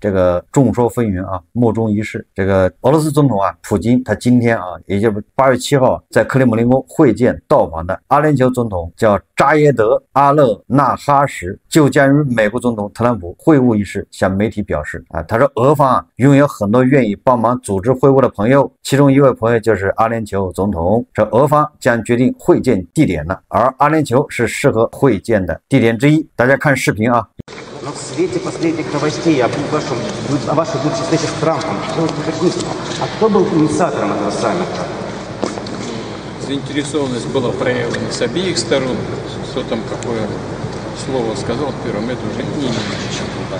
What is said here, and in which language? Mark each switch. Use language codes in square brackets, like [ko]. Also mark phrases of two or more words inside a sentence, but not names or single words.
[zh] 这个众说纷纭啊，莫衷一是。这个俄罗斯总统啊，普京他今天啊，也就是8月7号在克里姆林宫会见到访的阿联酋总统叫扎耶德·阿勒纳哈什，就将与美国总统特朗普会晤一事向媒体表示啊，他说俄方啊拥有很多愿意帮忙组织会晤的朋友，其中一位朋友就是阿联酋总统。说俄方将决定会见地点了，而阿联酋是适合会见的地点之一。大家看视频啊。 [ru] Но в свете последних новостей о вашей будущей встрече с Трампом, хотелось уточнить, а кто был инициатором этого саммита? Заинтересованность была проявлена с обеих сторон. Кто там какое слово сказал первым, это уже не имеет значения.